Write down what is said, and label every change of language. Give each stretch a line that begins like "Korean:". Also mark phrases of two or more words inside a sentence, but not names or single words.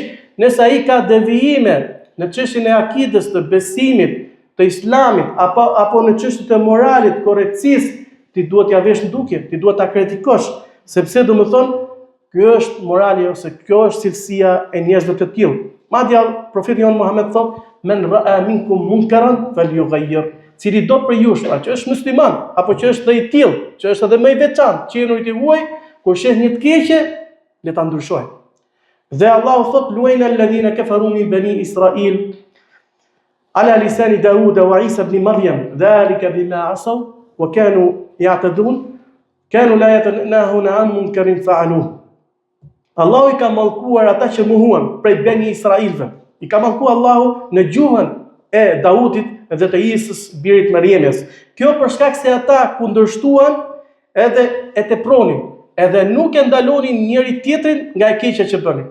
Albanian: Nëse ai ka devijime në çështjen e akidës, të besimit, të Islamit, apo në çështjet e moralit, korrektësisë, ti duhet t'ia vesh në dukje, ti duhet ta kritikosh, sepse domethënë kjo është morali ose kjo është cilësia e njerëzve të tillë. Madje profeti jon Muhammed thotë:
Arabic: "من رأى منكم منكرا فليغير."
Albanian: Cili do për jush, pra që është musliman, apo që është dhe i tillë, që është edhe më i veçantë, qenurit i huaj, kur sheh një të keqe, le ta ndryshojë. Dhe Allahu thotë:
Arabic: "لعن الذين كفروا من بني إسرائيل على لسان داود وعيسى ابن مريم ذلك بما عصوا وكانوا يعتدون كانوا لا يتناهون عن منكر فعلوه."
Albanian: Allahu i ka mallkuar ata që mohuan prej bani Israilve. I ka mallkuar Allahu në gjuhën e Daudit dhe të Isës birit Mariemës. Kjo për shkak se ata kundërshtuan edhe e tepronin, edhe nuk e ndalonin njëri tjetrin nga e keqja që bënin.